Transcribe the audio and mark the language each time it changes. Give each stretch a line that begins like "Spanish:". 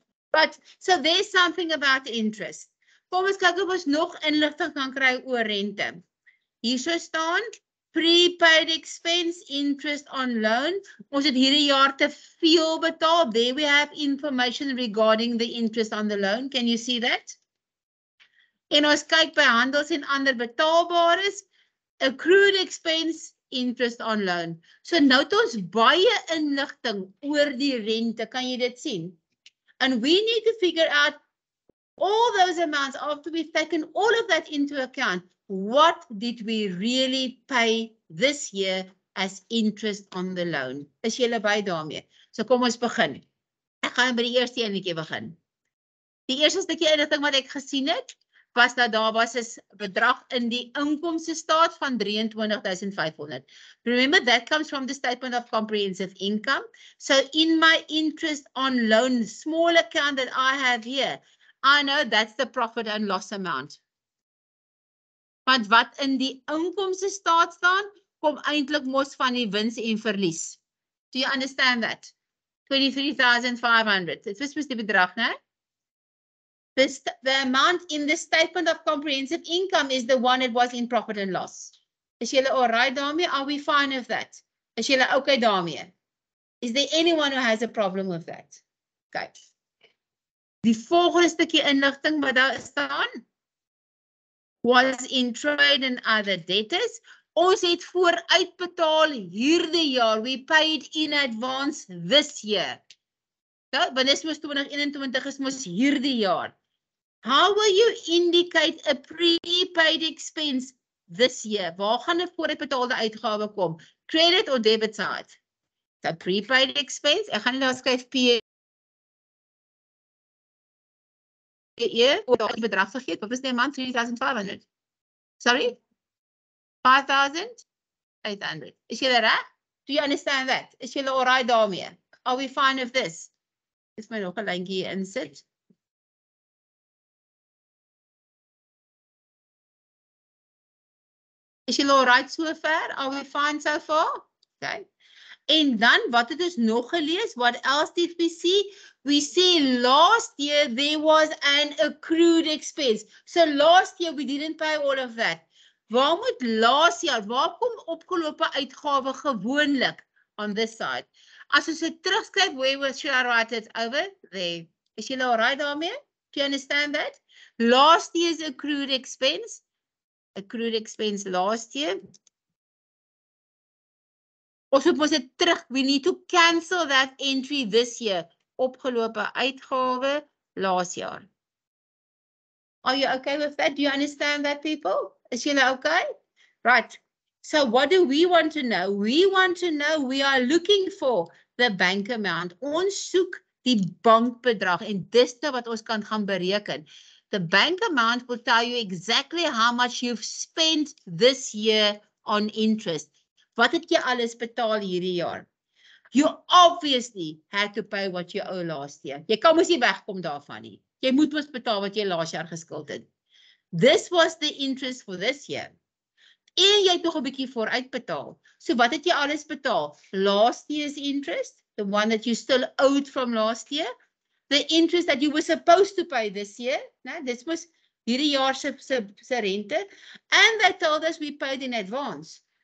English: But so there's something about interest.
Afrikaans: Kom ons kyk of ons nog inligting kan kry oor rente. Hier so staan
English: prepaid expense, interest on loan.
Afrikaans: Ons het hierdie jaar te veel betaal.
English: There we have information regarding the interest on the loan. Can you see that?
Afrikaans: En ons kyk by handels en ander betaalbares. Accrued expense
English: interest on loan.
Afrikaans: So nou het ons baie inligting oor die rente, kan jy dit sien?
English: And we need to figure out all those amounts after we've taken all of that into account. What did we really pay this year as interest on the loan?
Afrikaans: Is julle by daarmee? So kom ons begin. Ek gaan by die eerste enetjie begin. Die eerste stukkie inligting wat ek gesien het, was dat daar was 'n bedrag in die inkomste staat van 23,500.
English: Remember, that comes from the statement of comprehensive income. So in my interest on loan, small account that I have here, I know that's the profit and loss amount.
Afrikaans: Want wat in die inkomste staat staan, kom eintlik mos van die wins en verlies.
English: Do you understand that? 23,500.
Afrikaans: Dit was mos die bedrag, né?
English: The amount in the statement of comprehensive income is the one that was in profit and loss.
Afrikaans: Is julle alright daarmee?
English: Are we fine with that?
Afrikaans: Is julle okay daarmee?
English: Is there anyone who has a problem with that?
Afrikaans: Okay. Die volgende stukkie inligting wat daar staan was in
English: trade and other debtors.
Afrikaans: Ons het vooruitbetaal hierdie jaar.
English: We paid in advance this year.
Afrikaans: Ja, want dis mos 2021 is mos hierdie jaar.
English: How will you indicate a prepaid expense this year?
Afrikaans: Waar gaan 'n vooruitbetaalde uitgawe kom?
English: Credit or debit side?
Afrikaans: So prepaid expense, ek gaan nie daar skryf P of daar die bedrag vergeet. Wat was die amount? 3,500. Sorry?
English: 5,800.
Afrikaans: Is julle reg?
English: Do you understand that?
Afrikaans: Is julle alright daarmee?
English: Are we fine with this?
Afrikaans: Is my nog 'n lyntjie insit? Is julle alright so ver?
English: Are we fine so far? Okay.
Afrikaans: En dan, wat het ons nog gelees?
English: What else did we see? We see last year there was an accrued expense. So last year we didn't pay all of that.
Afrikaans: Waar moet last jaar, waar kom opgelope uitgawe gewoonlik
English: on this side?
Afrikaans: As ons dit terugskryf,
English: where should I write it over? There.
Afrikaans: Is julle alright daarmee?
English: Do you understand that? Last year's accrued expense last year.
Afrikaans: Ons moet dit terug.
English: We need to cancel that entry this year.
Afrikaans: Opgelope uitgawe last jaar.
English: Are you okay with that? Do you understand that, people?
Afrikaans: Is julle okay?
English: Right. So what do we want to know? We want to know, we are looking for the bank amount.
Afrikaans: Ons soek die bankbedrag en dis nou wat ons kan gaan bereken.
English: The bank amount will tell you exactly how much you've spent this year on interest.
Afrikaans: Wat het jy alles betaal hierdie jaar?
English: You obviously had to pay what you owe last year.
Afrikaans: Jy kan mos nie wegkom daarvan nie. Jy moet mos betaal wat jy laas jaar geskuld het.
English: This was the interest for this year.
Afrikaans: En jy het nog 'n bietjie vooruit betaal. So wat het jy alles betaal?
English: Last year's interest, the one that you still owed from last year. The interest that you were supposed to pay this year, né?
Afrikaans: Dit was hierdie jaar se rente,
English: and they told us we paid in advance.